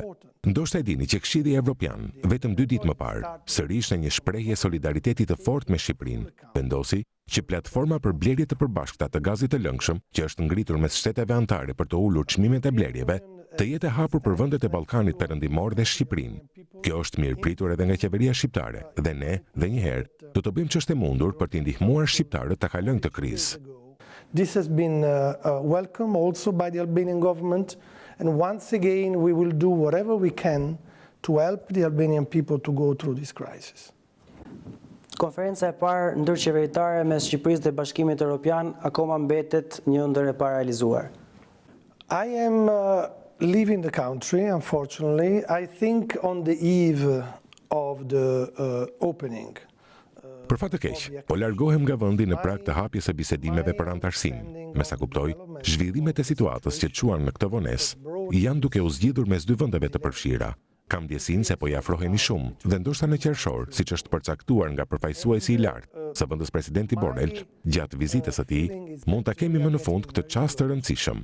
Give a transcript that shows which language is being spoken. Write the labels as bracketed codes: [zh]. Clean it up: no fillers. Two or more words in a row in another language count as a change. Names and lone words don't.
[sq] Ndoshta e dini që Këshilli Evropian, vetëm 2 ditë më parë, sërish në një shprehje solidariteti të fortë me Shqipërinë, vendosi që platforma për blerje të përbashkëta të gazit të lëngshëm, që është ngritur mes shteteve anëtare për të ulur çmimet e blerjeve, të jetë e hapur për vendet e Ballkanit Perëndimor dhe Shqipërinë. Kjo është mirë pritur edhe nga qeveria shqiptare dhe ne, dhe njëherë, do të bëjmë ç'është e mundur për t'i ndihmuar shqiptarët ta kalojnë këtë krizë. [en] This has been welcomed also by the Albanian government, and once again we will do whatever we can to help the Albanian people to go through this crisis. [sq] Konferenca e parë ndërqeveritare mes Shqipërisë dhe Bashkimit Evropian akoma mbetet një ndër e pararealizuar. [en] I am leaving the country, unfortunately. I think on the eve of the opening. [sq] Për fat të keq, po largohem nga vendi në prag të hapjes së bisedimeve për antarësinë. Me sa kuptoj, zhvillimet e situatës që çuan në këtë vonesë janë duke u zgjidhur mes 2 vendeve të përfshira. Kam ndjesinë se po i afrohemi shumë dhe ndoshta në qershor, siç është përcaktuar nga përfaqësuesi i lartë së vendës presidenti Borrell, gjatë vizitës së tij, mund ta kemi më në fund këtë çast të rëndësishëm.